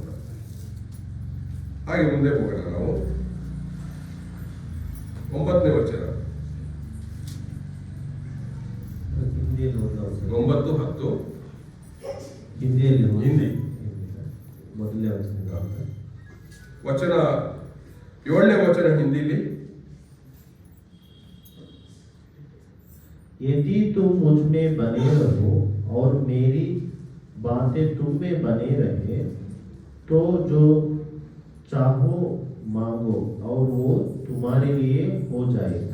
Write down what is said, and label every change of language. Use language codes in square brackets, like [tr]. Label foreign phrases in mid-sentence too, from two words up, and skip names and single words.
[kn] ಹಾಗೆ ಮುಂದೆ ಹೋಗೋಣ. ನಾವು 9ನೇ ವಚನ, 9, 10 ಹಿಂದಿ ಮೊದಲನೇ ವಚನ, 7ನೇ ವಚನ ಹಿಂದಿಲಿ. [hi] यदि तुम मुझ में बने रहो और मेरी बातें तुम में बने रहे, तो जो चाहो मांगो और वो तुम्हारे लिए हो जाएगा.